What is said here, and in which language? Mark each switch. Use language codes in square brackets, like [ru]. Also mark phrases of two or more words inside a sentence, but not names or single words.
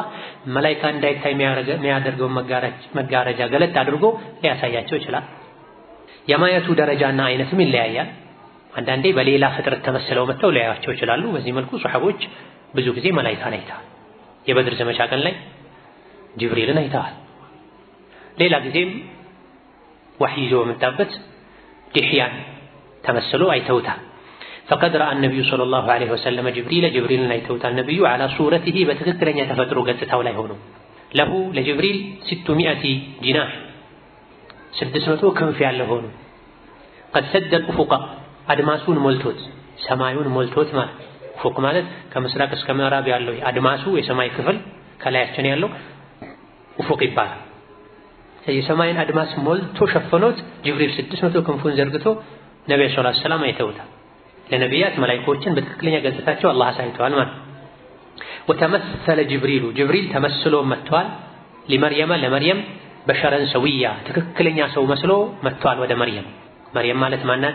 [am] መላእክታ እንዳይታይ የሚያደርገው መጋረጃ ገለጥ አድርጎ ሊያሳያቸው ይችላል። የማየቱ ደረጃና አይነትም ይለያያል። አንዳንዴ በሌላ ፍጥረት ተመስለው መጥተው ሊያያቸው ይችላሉ። በዚህ መልኩ ሱሐቦች ብዙ ጊዜ መላእክታን አይተዋል። የበድር ዘመቻ ቀን ላይ ጅብሪልን አይተዋል። ሌላ ጊዜም ወህይ ይዞ መጣበት ዲህያን ተመስሎ አይተውታል። [ar] فقد رأى النبي صلى الله عليه وسلم جبريل [am] አይተውታል። ነብዩ [ar] على صورته [am] በትክክለኛ ተፈጥሮ ገጽታው ላይ ሆኖ له ለጅብሪል 600 جناح 600 ክንፍ ያለው ሆኖ [ar] قد سد الافق [am] አድማሱን ሞልቶት ሰማዩን ሞልቶት ማለት ፎቅ ማለት ከምስራቅ እስከ ምዕራብ ያለው አድማሱ የሰማይ ክፍል ከላያችን ያለው ኡፉቅ ይባላል። የሰማይን አድማስ ሞልቶ ሸፈኖት ጅብሪል 600 ክንፉን ዘርግቶ ነብዩ [ar] صلى الله عليه وسلم [am] አይተውታል። ለነቢያት መላእክቶችን በትክክለኛ ገጽታቸው አላህ አሳይቷል ማለት። ወተመሰለ ጅብሪል ተመስሎ መጥቷል ለመርየም [ar] بشرا سويا [am] ትክክለኛ ሰው መስሎ መጥቷል ወደ መርየም ማለት ማናት?